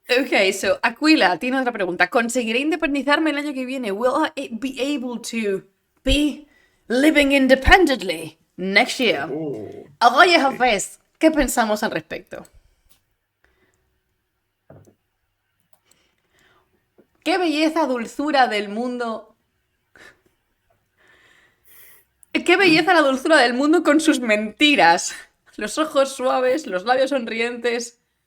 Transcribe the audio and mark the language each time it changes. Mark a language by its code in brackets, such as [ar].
[es] Okay, so Aquila tiene otra pregunta. ¿Conseguiré independizarme el año que viene? [en] Will I be able to be living independently next year? Oh. [es] Oye, Hafiz, ¿qué pensamos al respecto? ¡Qué belleza, dulzura del mundo! ¡Qué belleza la dulzura del mundo con sus mentiras! Los ojos suaves, los labios sonrientes.